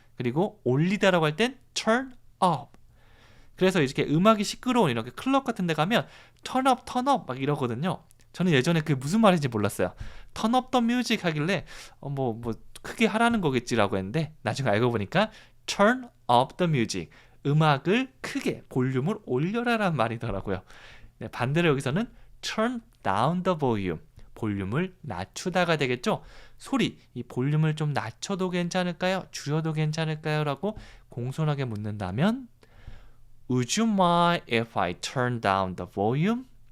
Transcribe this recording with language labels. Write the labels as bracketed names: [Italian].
[Korean] 그리고 올리다라고 할 땐 turn up. 그래서 이렇게 음악이 시끄러운 이렇게 클럽 같은 데 가면 [English] turn up, turn up [Korean] 막 이러거든요. 저는 예전에 그게 무슨 말인지 몰랐어요. [English] turn up the music [Korean] 하길래 뭐 크게 하라는 거겠지라고 했는데 나중에 알고 보니까 turn up the music. 음악을 크게 볼륨을 올려라란 말이더라고요. 네, 반대로 여기서는 [English] turn down the volume. [Korean] 볼륨을 낮추다가 되겠죠. 소리, 이 볼륨을 좀 낮춰도 괜찮을까요? 줄여도 괜찮을까요? 라고 공손하게 묻는다면 [English] Would you mind if I turn down the volume?